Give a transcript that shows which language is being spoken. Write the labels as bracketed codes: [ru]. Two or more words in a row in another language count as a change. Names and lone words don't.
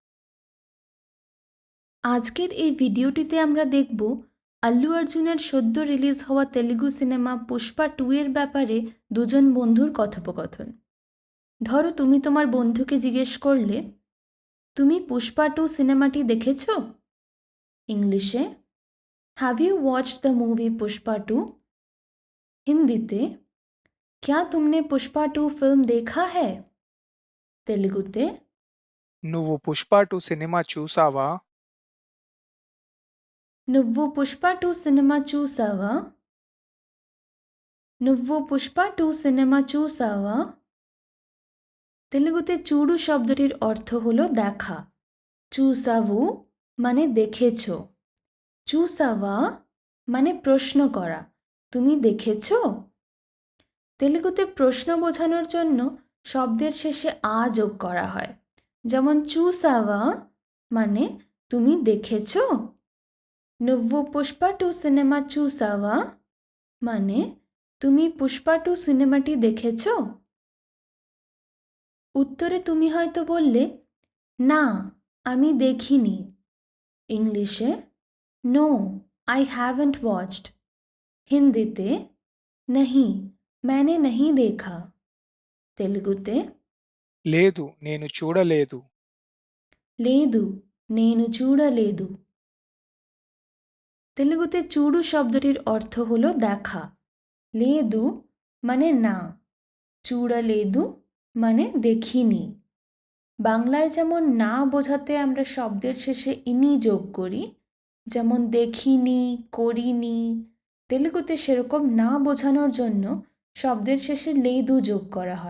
[bn] আজকের এই ভিডিওটিতে আমরা দেখব আল্লু অর্জুনের সদ্য রিলিজ হওয়া তেলুগু সিনেমা পুষ্পা 2 এর ব্যাপারে দুজন বন্ধুর কথোপকথন। ধরো তুমি তোমার বন্ধুকে জিজ্ঞেস করলে, তুমি পুষ্পা 2 সিনেমাটি দেখেছ? ইংলিশে, [en] Have you watched the movie Pushpa 2? [bn] হিন্দিতে, [hi] क्या तुमने पुष्पा 2 फिल्म देखा है? [bn] तेलुगुते, [te] నువ్వు 'పుష్ప 2' సినిమా చూసావా? నువ్వు పుష్ప 2 సినిమా చూసావా? నువ్వు పుష్ప 2 సినిమా చూసావా? [bn] তেলুগুতে চুড়ু শব্দটির অর্থ হলো দেখা। চুসাভু মানে দেখেছ। চুসাওয়া মানে প্রশ্ন করা, তুমি দেখেছ? তেলুগুতে প্রশ্ন বোঝানোর জন্য শব্দের শেষে আ যোগ করা হয়। যেমন চুসাওয়া মানে তুমি দেখেছ? [te] నువ్వు పుష్ప 2 సినిమా చూసావా [bn] মানে তুমি পুষ্পা 2 সিনেমাটি দেখেছ? উত্তরে তুমি হয়তো বললে, না, আমি দেখিনি। ইংলিশে, [en] No, I haven't watched. [bn] হিন্দিতে, [hi] नहीं, मैंने नहीं देखा। [bn] তেলুগুতে, [te] లేదు, నేను చూడలేదు. లేదు, నేను చూడలేదు। [bn] তেলুগুতে চুড়ু শব্দটির অর্থ হলো দেখা। লেদু মানে না, চূড়ালেদু মানে দেখিনি। বাংলায় যেমন না বোঝাতে আমরা শব্দের শেষে ইনি যোগ করি, যেমন দেখিনি, করিনি, তেলুগুতে সেরকম না বোঝানোর জন্য শব্দের শেষে লেদু যোগ করা হয়।